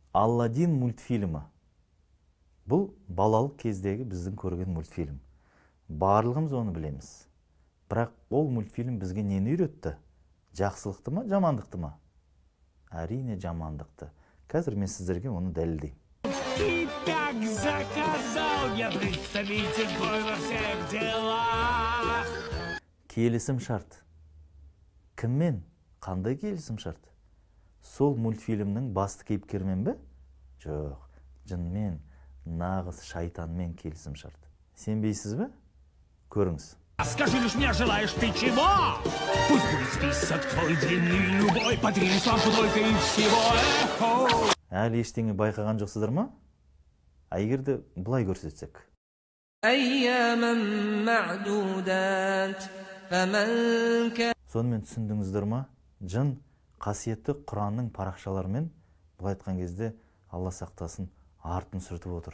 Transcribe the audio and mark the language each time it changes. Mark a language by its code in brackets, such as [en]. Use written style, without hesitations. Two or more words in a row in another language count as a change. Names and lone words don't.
[kk] Алладин мультфильмі. Бұл балалық кездегі біздің көрген мультфильм. Барлығымыз оны білеміз. Бірақ ол мультфильм бізге нені үйретті? Жақсылықты ма, жамандықты ма? Әрине жамандықты. Қазір мен сіздерге оны дәлелдеймін. [ru] Ты так заказал, я представитель твой во всех делах. [kk] Келісім шарт. Кіммен? Қандай келісім шарт? Сол мультфильмнің басты кейіпкермен бе? Жоқ, жынмен, нағыз шайтанмен келісім шарт. Сенбейсіз бе? Көріңіз. [ru] Скажи лишь мне, желаешь ты чего? Пусть будет список твой длинный, любой, по 3 слова только и всего. [kk] Әлі ештеңе байқаған жоқсыздар ма? Егерде бұлай көрсетсек. Сонымен түсіндіңіздер ма? Жын қасиетті Құранның парақшаларымен бұлай айтқан кезде Алла сақтасын артын сүртіп отыр.